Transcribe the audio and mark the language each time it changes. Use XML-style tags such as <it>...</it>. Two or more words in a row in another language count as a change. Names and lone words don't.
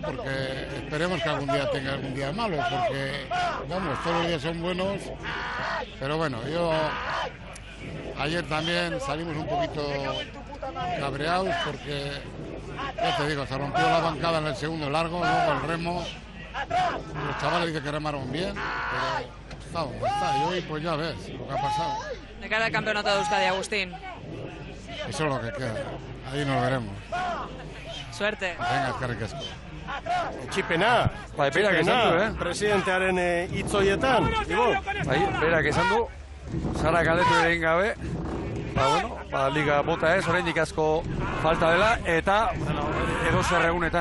<es>Porque esperemos que algún día tenga algún día malo, porque vamos, todos los días son buenos, pero bueno, ayer también salimos un poquito cabreados porque, ya te digo, se rompió la bancada en el segundo largo, luego el remo, los chavales dicen que remaron bien, pero está, y hoy pues ya ves lo que ha pasado. De cara al campeonato de Euskadi, Agustín. Eso es lo que queda, ahí nos veremos. Suerte. Venga,</es> <eu>eskerrik asko. Txipena, presidentearen hitzoietan, Ibon. Berak esan du, Sara galdetu ere egin gabe, liga bota ez, oraindik asko falta dela, eta edo zer egunetan.</eu>